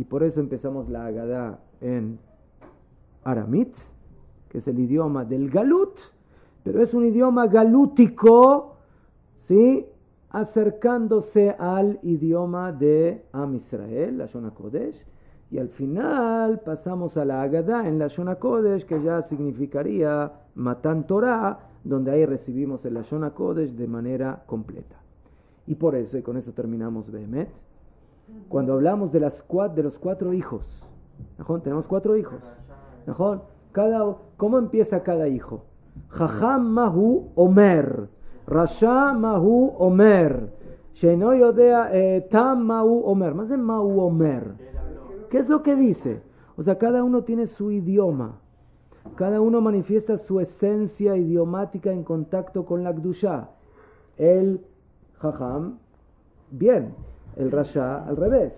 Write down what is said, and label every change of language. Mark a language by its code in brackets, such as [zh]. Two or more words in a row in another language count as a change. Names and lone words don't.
[es] por eso empezamos la Agadá en aramit, que es el idioma del galut, pero es un idioma galútico, ¿sí?, acercándose al idioma de [he] עם ישראל, [es] la [he] לשון הקודש, [es] y al final pasamos a la Agadá en la Lashon HaKodesh, que ya significaría [he] מתן תורה, [es] donde ahí recibimos el [he] לשון הקודש [es] de manera completa. Y por eso, y con eso terminamos Behemet, cuando hablamos de los 4 hijos, ¿no? Tenemos 4 hijos, ¿no? ¿Cómo empieza cada hijo? [he] חכם מהו אומר, רשע מהו אומר, שאינו יודע תם מהו אומר. [es] Más de [he] מהו אומר. [es] ¿Qué es lo que dice? O sea, cada uno tiene su idioma. Cada uno manifiesta su esencia idiomática en contacto con la Kdusha. El Jajam, bien. El Rasha, al revés.